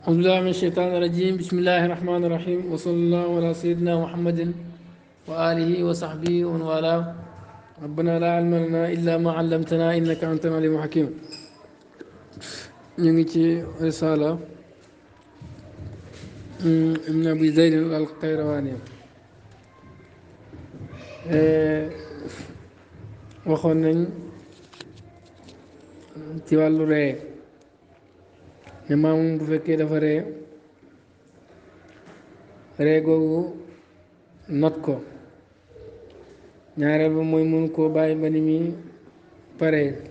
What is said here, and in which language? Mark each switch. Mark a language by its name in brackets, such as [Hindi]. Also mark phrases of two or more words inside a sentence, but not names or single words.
[Arabic] أعوذ بالله من الشيطان الرجيم بسم الله الرحمن الرحيم وصلى الله على سيدنا محمد وآله وصحبه ومن والاه ربنا لا علم لنا إلا ما علمتنا إنك أنت العليم الحكيم نيجي رسالة ابن أبي زيد القيرواني [Wolof] waxoon nañ ci wàllu ree ne maamum bu fekkee dafa ree googu not ko ñaareel ba mooy mun koo bàyyi ba ni muy pare